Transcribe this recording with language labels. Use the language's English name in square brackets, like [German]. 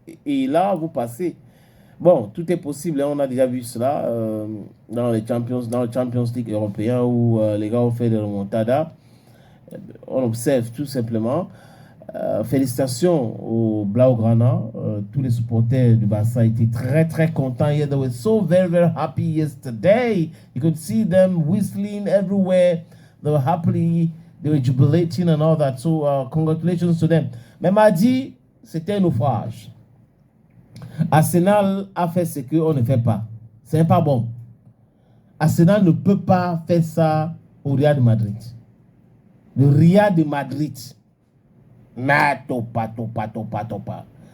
[French] Et là, vous passez. Bon, tout est possible. Hein, on a déjà vu cela dans le Champions League européen où les gars ont fait des remontadas. On observe tout simplement. Félicitations aux Blaugrana. Tous les supporters du Barça étaient très très contents. [English] They were so very very happy yesterday. You could see them whistling everywhere. They were happy. They were jubilating and all that. So congratulations to them. [French] Mais mardi, c'était un naufrage. Arsenal a fait ce qu'on ne fait pas. C'est pas bon. Arsenal ne peut pas faire ça au Real de Madrid. Le Real de Madrid. Topa.